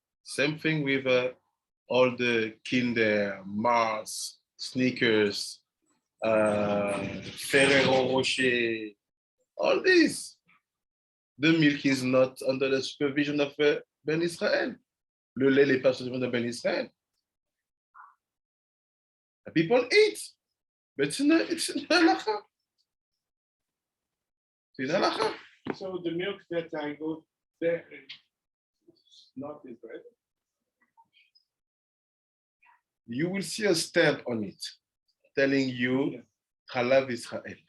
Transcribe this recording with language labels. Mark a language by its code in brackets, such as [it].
[en] Same thing with all the Kinder, Mars, Snickers, Ferrero Rocher, all this. The milk is not under the supervision of Ben Israel. [fr] Le lait n'est pas sous supervision de Ben Israel. [en] People eat, but it's in halacha. It's in halacha. So the milk that I go there is not Israeli. You will see a stamp on it telling you Halav Israel.